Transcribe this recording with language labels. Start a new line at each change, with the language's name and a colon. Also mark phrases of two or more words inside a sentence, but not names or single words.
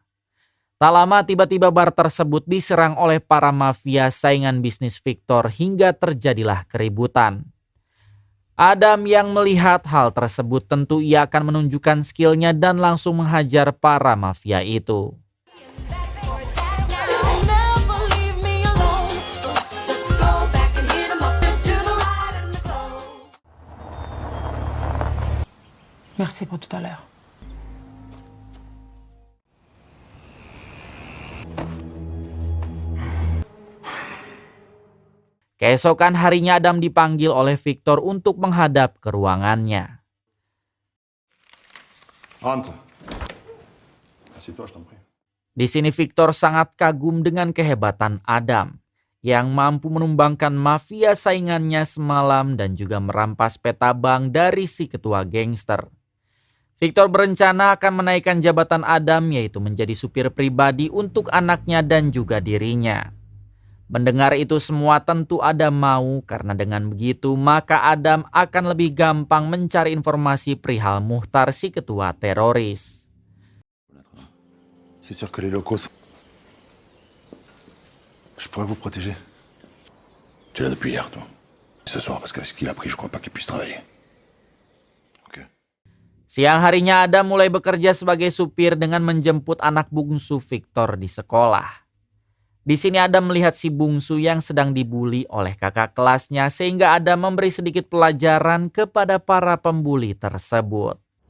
Indonesian: Tak lama tiba-tiba bar tersebut diserang oleh para mafia saingan bisnis Victor hingga terjadilah keributan. Adam yang melihat hal tersebut tentu ia akan menunjukkan skillnya dan langsung menghajar para mafia itu.
French: Merci pour tout à l'heure.
Indonesian: Keesokan harinya Adam dipanggil oleh Victor untuk menghadap ke ruangannya.
French: Rentre. Assieds-toi, je t'en prie.
Indonesian: Di sini Victor sangat kagum dengan kehebatan Adam yang mampu menumbangkan mafia saingannya semalam dan juga merampas peta bank dari si ketua gangster. Victor berencana akan menaikkan jabatan Adam yaitu menjadi supir pribadi untuk anaknya dan juga dirinya. Mendengar itu semua tentu Adam mau karena dengan begitu maka Adam akan lebih gampang mencari informasi perihal Muhtar si ketua teroris.
French: C'est sûr que les locaux... Je pourrais vous protéger. Tu l'as depuis hier, toi. Ce soir, parce qu'avec ce qu'il a pris, je crois pas qu'il puisse travailler. Ok.
Indonesian: Siang harinya Adam mulai bekerja sebagai supir dengan menjemput anak bungsu Victor di sekolah. Di sini Adam melihat si bungsu yang sedang dibuli oleh kakak kelasnya sehingga Adam memberi sedikit pelajaran kepada para pembuli tersebut.